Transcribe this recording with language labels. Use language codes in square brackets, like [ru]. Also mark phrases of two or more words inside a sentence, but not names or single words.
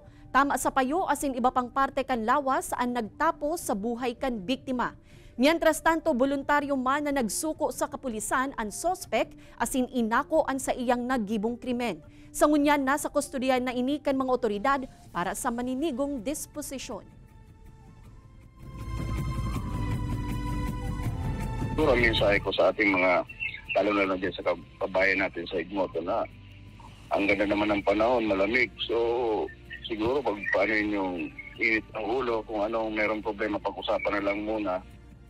[bik] Tama sa payo asin iba pang parte kan lawas saan nagtapos sa buhay kan biktima. [es] Mientras tanto, [bik] voluntaryo man na nagsuko sa kapulisan ang sospek asin inako an sa iyang naggibong krimen. Sa ngunyan, nasa kustodiyan na ini kan mga otoridad para sa maninigong disposisyon. [tl] Ang mensahe ko sa ating mga lalo-lalo dyan sa kabayan natin sa Gigmoto na ang ganda naman ng panahon, malamig. So, siguro pag paano yung init ng ulo, kung anong merong problema, pag-usapan na lang muna.